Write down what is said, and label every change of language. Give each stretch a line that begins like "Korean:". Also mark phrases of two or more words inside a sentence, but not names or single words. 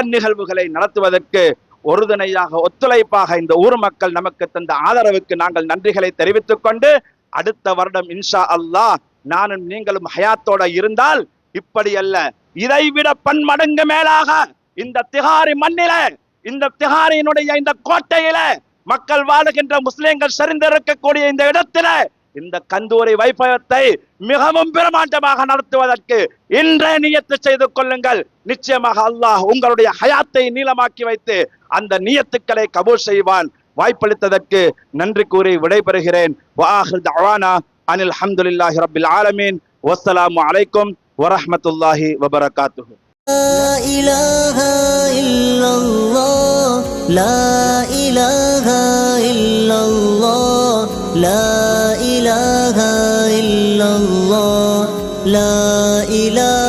Tamil: நிகழ்வுகளை நடத்துவதற்கு ஒருதுணையாக ஒத்துழைப்பாக இந்த ஊர் மக்கள் நமக்கு தந்த ஆதரவுக்கு நாங்கள் நன்றிகளை தெரிவித்துக் கொண்டு, அடுத்த வருடம்
Arabic: إن شاء الله
Tamil: நானும் நீங்களும் ஹயாத்தோட இருந்தால் இப்படி அல்ல, இதைவிட பன்மடங்கு மேலாக இந்த திஹாரி மண்ணில, இந்த திஹாரியினுடைய இந்த கோட்டையில மக்கள் வாழுகின்ற முஸ்லிம்கள் சரிந்திருக்கக்கூடிய இந்த இடத்தில இந்த கந்தூரி வைபவத்தை மிகவும் பிரமாண்டமாக நடத்துவதற்கு இன்றைய நியத்து செய்து கொள்ளுங்கள். நிச்சயமாக அல்லாஹ் உங்களுடைய ஹயாத்தை நீளமாக்கி வைத்து அந்த நியத்துக்களை கபூல் செய்வான். வாய்ப்பளித்ததற்கு நன்றி கூறி விடைபெறுகிறேன்.
Arabic: وآخر دعوانا أن الحمد لله رب العالمين. والسلام عليكم ورحمة الله وبركاته. لا إله إلا الله لا إله إلا الله لا إله إلا الله لا إله